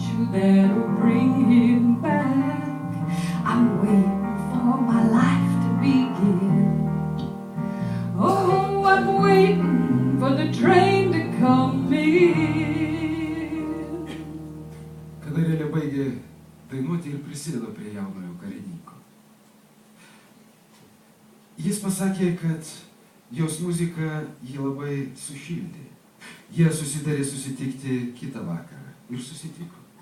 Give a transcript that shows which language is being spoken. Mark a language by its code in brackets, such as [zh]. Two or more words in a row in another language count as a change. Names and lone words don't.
[en] that'll bring him back. I'm waiting for my life to begin. Oh, I'm waiting for the train to come in. [lt] Kanarėlė baigė dainuoti ir prisėdo prie jaunojo karininko. Jis pasakė, kad jos muzika jį labai sušildė. Jie susidarė susitikti kitą vakarą ir susitiko.